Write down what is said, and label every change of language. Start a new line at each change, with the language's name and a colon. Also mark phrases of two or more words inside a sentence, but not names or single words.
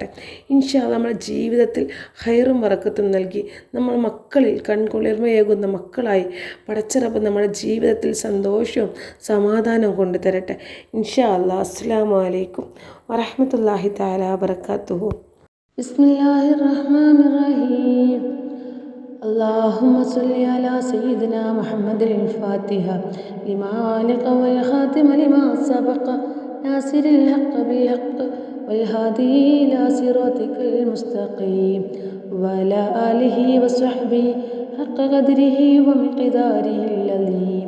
Arabic: إن شاء الله
Malayalam: നമ്മുടെ ജീവിതത്തിൽ ഹൈറും ബറക്കത്തും നൽകി നമ്മൾ മക്കളിൽ കൺകുളിർമയേകുന്ന മക്കളായി പടച്ച റബ്ബ് നമ്മുടെ ജീവിതത്തിൽ സന്തോഷവും സമാധാനവും കൊണ്ടുതരട്ടെ.
Arabic: إن شاء الله. السلام عليكم ورحمة الله تعالى وبركاته. بسم الله الرحمن الرحيم. اللهم صل على سيدنا محمد الفاتحة لما علق والخاتم لما سبق ناصر الحق بالحق والهادي إلى صراطك المستقيم وعلى آله وصحبه حق قدره ومقداره العظيم.